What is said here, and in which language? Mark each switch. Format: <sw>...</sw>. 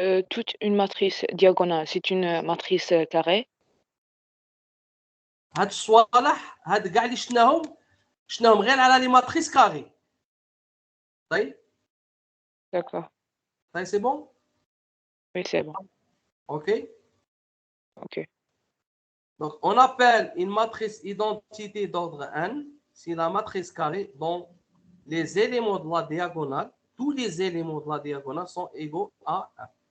<fr>toute une matrice diagonale, c'est une matrice carrée.</fr> <ar>هاد الصوالح هاد كاع اللي شفناهم غير على لي ماتريس كاري. طيب.</ar> <fr>D'accord.</fr> <ar>طيب</ar> <fr>c'est bon? Oui, c'est bon. OK. OK. Donc, on appelle une matrice identité d'ordre n si la matrice carrée dont les éléments de la diagonale, tous les éléments de la diagonale sont égaux à 1.</fr>